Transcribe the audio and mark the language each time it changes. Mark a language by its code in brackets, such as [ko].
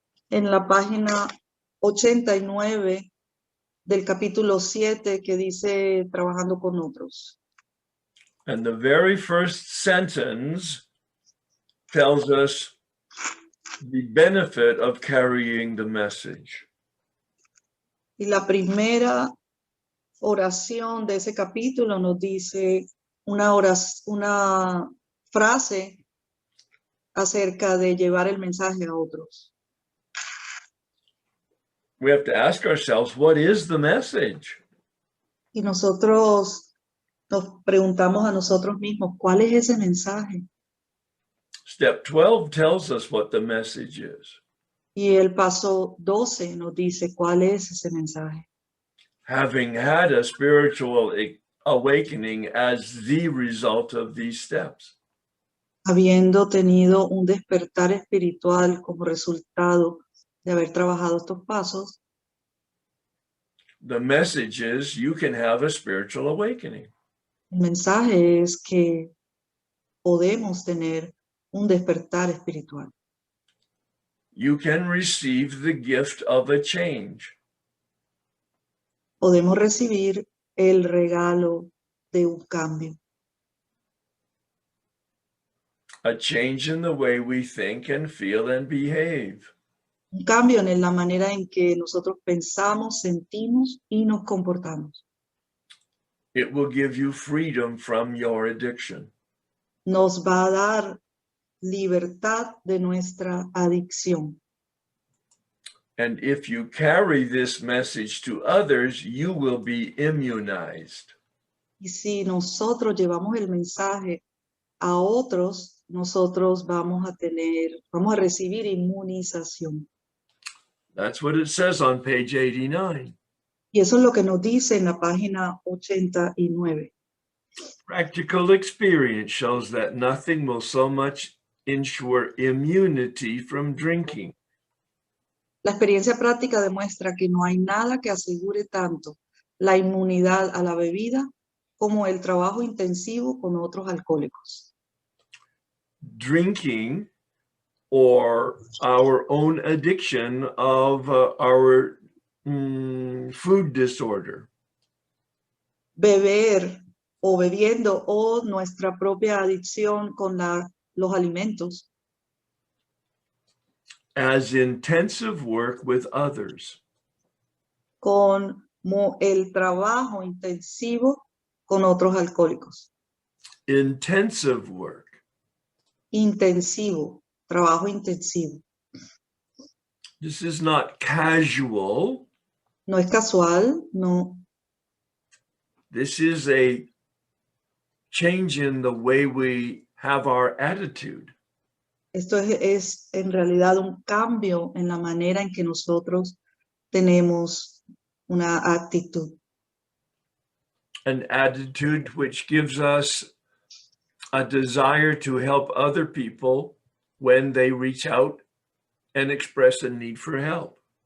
[es] En la página 89 del capítulo 7 que dice trabajando con otros. [en] And the very first sentence tells us the benefit of carrying the message. [es] Y la primera oración de ese capítulo nos dice una frase acerca de llevar el mensaje a otros. [en] We have to ask ourselves, what is the message? [es] Y nosotros nos preguntamos a nosotros mismos, ¿cuál es ese mensaje? [en] Step 12 tells us what the message is. [es] Y el paso 12 nos dice cuál es ese mensaje. [en] Having had a spiritual awakening as the result of these steps. [es] Habiendo tenido un despertar espiritual como resultado de haber trabajado estos pasos, [en] The message is you can have a spiritual awakening. [es] el mensaje es que podemos tener un despertar espiritual. [en] You can receive the gift of a change. [es] Podemos recibir el regalo de un cambio. [en] A change in the way we think and feel and behave. [es] Un cambio en la manera en que nosotros pensamos, sentimos y nos comportamos. [en] It will give you freedom from your addiction. [es] Nos va a dar libertad de nuestra adicción. [en] And if you carry this message to others, you will be immunized. [es] Y si nosotros llevamos el mensaje a otros, nosotros vamos a recibir inmunización. [en] That's what it says on page 89. [es] Y eso es lo que nos dice en la página 89. [en] Practical experience shows that nothing will so much ensure immunity from drinking. [es] La experiencia práctica demuestra que no hay nada que asegure tanto la inmunidad a la bebida como el trabajo intensivo con otros alcohólicos. [en] Drinking or our own addiction of our food disorder. [es] Beber o bebiendo o nuestra propia adicción con los alimentos. [en] As intensive work with others. [es] Con el trabajo intensivo con otros alcohólicos. [en] Intensive work. [es] Intensivo, trabajo intensivo. [en] This is not casual. [es] No es casual, no. [en] This is a change in the way we have our attitude. [es] Esto es en realidad un cambio en la manera en que nosotros tenemos una actitud. [en] An attitude which gives us a desire to help other people when they reach out and express a need for help.